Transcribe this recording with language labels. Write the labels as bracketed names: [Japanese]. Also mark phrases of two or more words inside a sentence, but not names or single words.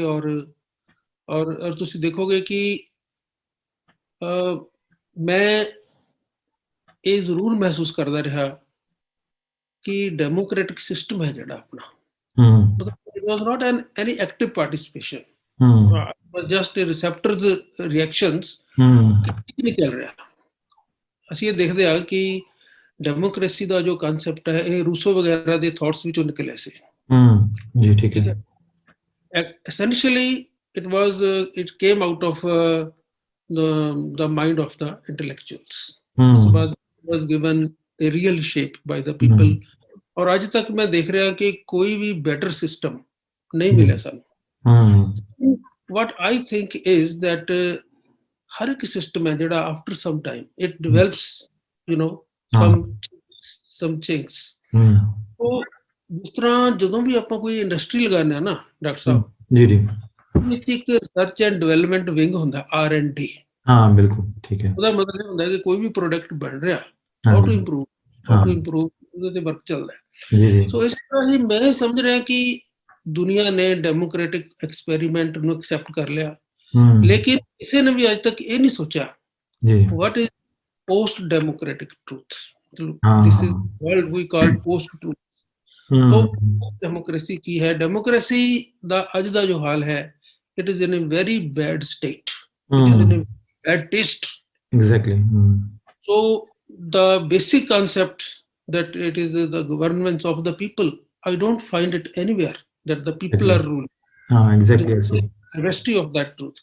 [Punjabi] ਔਰ ਤੁਸੀਂ ਦੇਖੋਗੇ ਕਿ ਮੈਂ ਇਹ ਜ਼ਰੂਰ ਮਹਿਸੂਸ ਕਰਦਾ ਰਿਹਾ ਕਿ [English] democratic system [Punjabi] ਹੈ ਜਿਹੜਾ ਆਪਣਾ, ਮਤਲਬ [English] it was not any active participation, just receptors reactions [Punjabi] ਨਹੀਂ ਚੱਲ ਰਿਹਾ। ਅਸੀਂ ਇਹ ਦੇਖਦੇ ਹਾਂ ਕਿ ਡੈਮੋਕ੍ਰੇਸੀ ਦਾ ਜੋ ਕਨਸੈਪਟ ਹੈ ਇਹ ਰੂਸੋ ਵਗੈਰਾ ਦੇ ਥਾਟਸ ਵਿੱਚੋਂ ਨਿਕਲਿਆ ਸੀ। ਜੀ ਠੀਕ ਹੈ। [English] Essentially it came out of the mind of the intellectuals. ਉਸ ਤੋਂ ਬਾਅਦ was given a real shape by the people. [Punjabi] ਔਰ ਅੱਜ ਤੱਕ ਮੈਂ ਦੇਖ ਰਿਹਾ ਕਿ ਕੋਈ ਵੀ [English] better system [Punjabi] ਨਹੀਂ ਮਿਲਿਆ ਸਾਨੂੰ। [English] What I think is that [Punjabi] ਹਰ ਇੱਕ ਸਿਸਟਮ ਹੈ ਜਿਹੜਾ [English] after some time it develops, some chinks. [Punjabi] ਉਹ ਜਿਸ ਤਰ੍ਹਾਂ ਜਦੋਂ ਵੀ ਆਪਾਂ ਕੋਈ ਇੰਡਸਟਰੀ ਲਗਾਉਂਦੇ ਹਾਂ ਨਾ ਡਾਕਟਰ ਸਾਹਿਬ, ਜੀ ਜੀ, ਇੱਕ [English] research and development wing [Punjabi] ਹੁੰਦਾ R&D। ਹਾਂ ਬਿਲਕੁਲ ਠੀਕ ਹੈ। ਉਹਦਾ ਮਤਲਬ ਇਹ ਹੁੰਦਾ ਕਿ ਕੋਈ ਵੀ ਪ੍ਰੋਡਕਟ ਬਣ ਰਿਹਾ, [English] how to improve, [Punjabi] ਉਹਦੇ ਤੇ ਵਰਕ ਚੱਲਦਾ ਹੈ। ਸੋ ਇਸ ਤਰ੍ਹਾਂ ਹੀ ਮੈਂ ਸਮਝ ਰਿਹਾ ਕਿ ਦੁਨੀਆ ਨੇ [English] democratic experiment [Punjabi] ਨੂੰ ਐਕਸੈਪਟ ਕਰ ਲਿਆ, ਲੇਕਿਨ ਕਿਸੇ ਨੇ ਵੀ ਅੱਜ ਤੱਕ ਇਹ ਨਹੀਂ ਸੋਚਿਆ [English] what is post democratic truth. This is what we call post truth. [Hindi] तो डेमोक्रेसी की है, डेमोक्रेसी [Punjabi] ਦਾ ਅੱਜ ਦਾ ਜੋ ਹਾਲ ਹੈ, [English] it is in a very bad state, it is in a bad taste. Exactly. So the basic concept that it is the governance of the people, I don't find it anywhere that the people are ruling. Exactly. The rest of that truth.